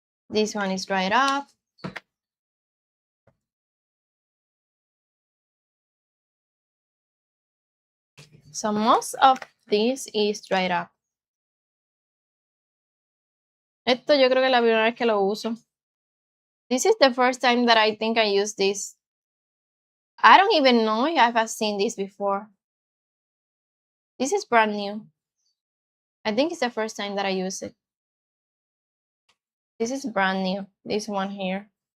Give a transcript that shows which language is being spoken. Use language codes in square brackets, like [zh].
[en] This one is dried up. So most of this is dried up. [es] Esto yo creo que es la primera vez que lo uso. [en] This is the first time that I think I use this. I don't even know if I've seen this before. This is brand new. I think it's the first time that I use it. This is brand new. This one here.